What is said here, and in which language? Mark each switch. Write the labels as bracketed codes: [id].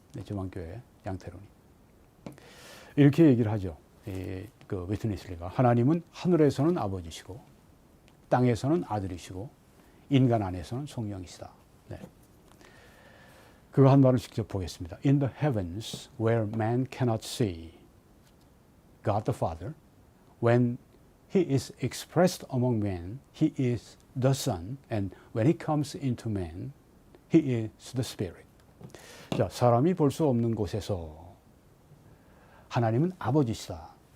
[ko] 네, 지방교회 양태론이. 이렇게 얘기를 하죠. 그 웨스트민스터가 하나님은 하늘에서는 아버지시고 땅에서는 아들이시고 인간 안에서는 성령이시다. 네. 그거 한 말을 직접 보겠습니다. [en] In the heavens where man cannot see God the Father, when He is expressed among men, He is the Son, and when He comes into man, He is the Spirit. [ko] 자, 사람이 볼 수 없는 곳에서 하나님은 아버지시다.